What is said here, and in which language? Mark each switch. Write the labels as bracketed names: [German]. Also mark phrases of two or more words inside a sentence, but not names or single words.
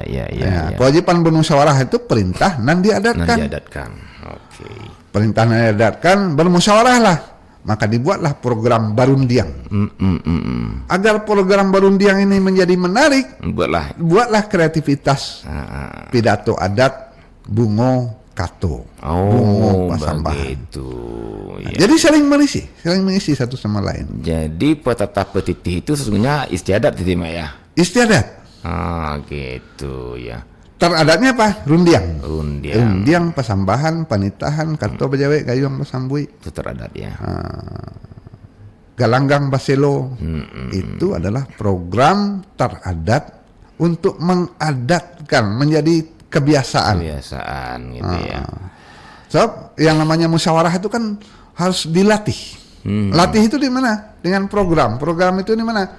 [Indonesian] Kewajiban bermusyawarah itu perintah dan diadatkan. Perintah dan diadatkan, bermusyawarahlah. Maka dibuatlah program barundiang. Agar program barundiang ini menjadi menarik, buatlah kreativitas pidato adat bungo kato. Bungo pasambahan. Jadi saling mengisi satu sama lain. Jadi petata petiti itu sesungguhnya istiadat itu, Mak ya. Istiadat. Gitu ya. Teradatnya apa? Rundiang. Undiang. Pasambahan, panitahan, kartu bajawe, gayung pasambui. Itu teradat ya. [Minangkabau] Galanggang baselo. [Indonesian] Itu adalah program teradat untuk mengadatkan menjadi kebiasaan. Kebiasaan gitu ya. So, yang namanya musyawarah itu kan harus dilatih. Latih itu di mana? Dengan program. Program itu di mana?